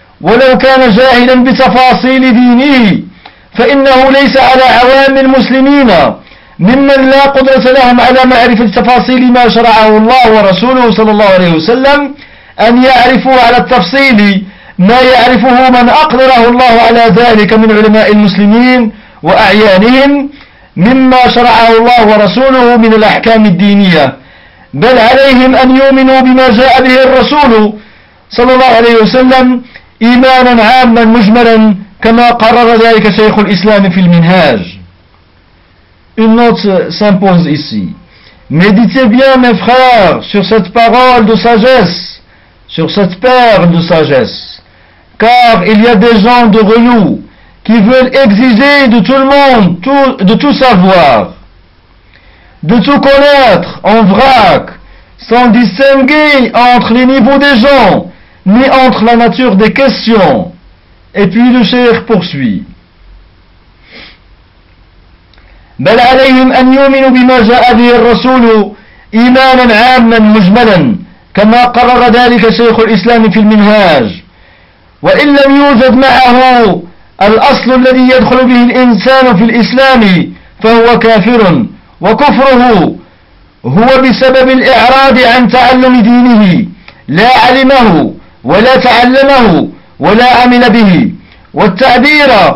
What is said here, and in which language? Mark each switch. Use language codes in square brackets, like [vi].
[ar] ولو كان جاهلا بتفاصيل دينه فإنه ليس على عوام المسلمين ممن لا قدرة لهم على معرفة تفاصيل ما شرعه الله ورسوله صلى الله عليه وسلم أن يعرفوا على التفصيل ما يعرفه من أقدره الله على ذلك من علماء المسلمين وأعيانهم مما شرعه الله ورسوله من الأحكام الدينية بل عليهم أن يؤمنوا بما جاء به الرسول صلى الله عليه وسلم إيمانا عاما مجملا كما قرر ذلك شيخ الإسلام في المنهاج. [fr] Une note s'impose ici. Méditez bien, mes frères, sur cette parole de sagesse, sur cette perle de sagesse. Car il y a des gens de renom qui veulent exiger de tout le monde de tout savoir, de tout connaître en vrac, sans distinguer entre les niveaux des gens, ni entre la nature des questions. Et puis le cheikh poursuit. [ar] بل عليهم أن يؤمنوا بما جاء به الرسول إيمانا عاما مجملا كما قرر ذلك شيخ الإسلام في المنهاج وإن لم يوجد معه الأصل الذي يدخل به الإنسان في الإسلام فهو كافر وكفره هو بسبب الإعراض عن تعلم دينه لا علمه ولا تعلمه ولا عمل به والتعبير